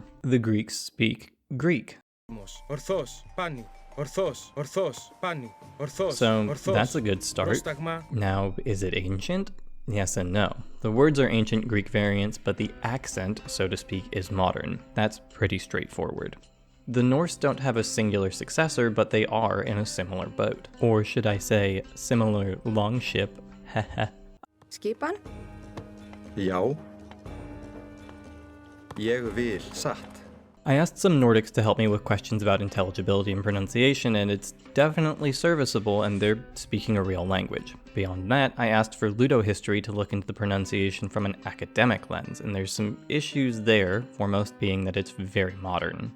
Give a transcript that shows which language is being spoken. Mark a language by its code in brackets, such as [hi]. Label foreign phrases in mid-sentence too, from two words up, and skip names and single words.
[en] The Greeks speak Greek. So that's a good start. Now, is it ancient? Yes and no. The words are ancient Greek variants, but the accent, so to speak, is modern. That's pretty straightforward. The Norse don't have a singular successor, but they are in a similar boat. Or should I say, similar longship, haha. [is] Skipan? Já. Ég vil satt. [en] I asked some Nordics to help me with questions about intelligibility and pronunciation, and it's definitely serviceable and they're speaking a real language. Beyond that, I asked for Ludo history to look into the pronunciation from an academic lens, and there's some issues there, foremost being that it's very modern.